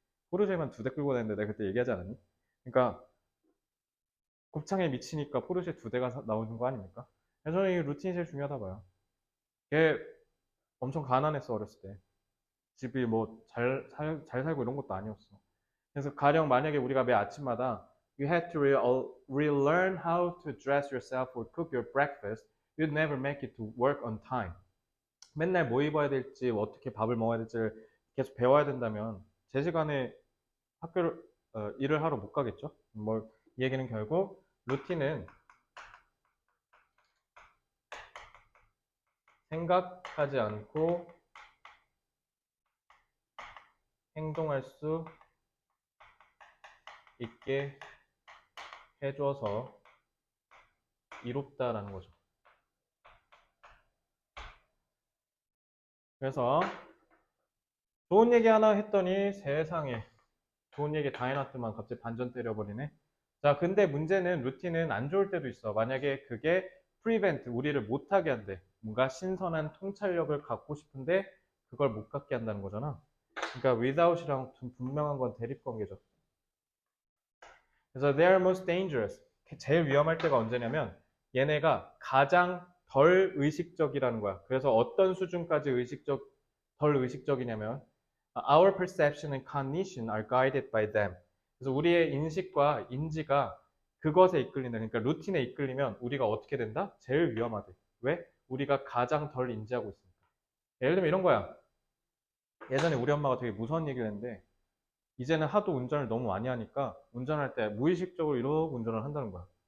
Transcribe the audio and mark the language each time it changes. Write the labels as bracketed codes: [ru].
[ko] 포르쉐만 2대 끌고 다니는데 내가 그때 얘기하지 않았니? 그러니까 곱창에 미치니까 포르쉐 2대가 나오는 거 아닙니까? 그래서 저는 이 루틴이 제일 중요하다 봐요. 걔 엄청 가난했어 어렸을 때. 집이 뭐 잘 살고 이런 것도 아니었어. 그래서 가령 만약에 우리가 매 아침마다 [en] you had to relearn how to dress yourself or cook your breakfast, you'd never make it to work on time. [ko] 맨날 뭐 입어야 될지, 어떻게 밥을 먹어야 될지를 계속 배워야 된다면 제 시간에 학교를 일을 하러 못 가겠죠? 뭐 이 얘기는 결국 루틴은 생각하지 않고 행동할 수 있게 해줘서 이롭다라는 거죠. 그래서 좋은 얘기 하나 했더니 세상에 좋은 얘기 다 해놨더만 갑자기 반전 때려버리네. 자, 근데 문제는 루틴은 안 좋을 때도 있어. 만약에 그게 prevent, 우리를 못하게 한대. 뭔가 신선한 통찰력을 갖고 싶은데 그걸 못 갖게 한다는 거잖아. 그러니까 without이랑 좀 분명한 건 대립관계죠. 그래서 [en] they are most dangerous. [ko] 제일 위험할 때가 언제냐면 얘네가 가장 덜 의식적이라는 거야. 그래서 어떤 수준까지 덜 의식적이냐면 [en] our perception and cognition are guided by them. [ko] 그래서 우리의 인식과 인지가 그것에 이끌린다. 그러니까 루틴에 이끌리면 우리가 어떻게 된다? 제일 위험하대. 왜? 우리가 가장 덜 인지하고 있으니까. 예를 들면 이런 거야. 예전에 우리 엄마가 되게 무서운 얘기를 했는데 이제는 하도 운전을 너무 많이 하니까 운전할 때 무의식적으로 이러고 운전을 한다는 거야.